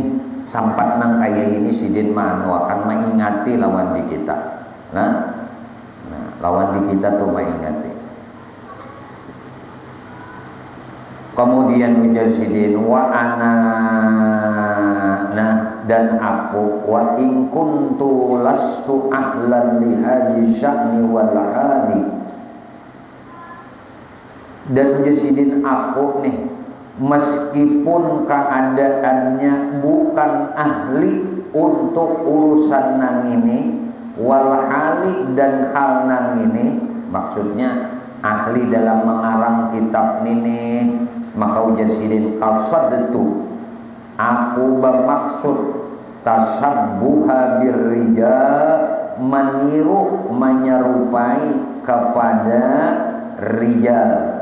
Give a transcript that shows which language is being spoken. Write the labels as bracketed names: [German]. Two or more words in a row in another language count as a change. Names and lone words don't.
[Banjar] Sampat nang kaya ini sidin manu akan mengingati lawan di kita. Nah lawan di kita tuh mengingati. Kemudian ujar sidin [Arabic] وأنا, [Banjar] nah dan aku [Arabic] وإن كنت لست أهلا لهذا الشأن والحال. [Banjar] Dan ujar sidin aku nih, meskipun keadaannya bukan ahli untuk urusan nang ini [Arabic] والحال [Banjar] dan hal nang ini, maksudnya ahli dalam mengarang kitab ini, maka ujar sidin qasadtu, aku bermaksud [Arabic] تشبها بالرجال, [Banjar] meniru menyerupai kepada rijal.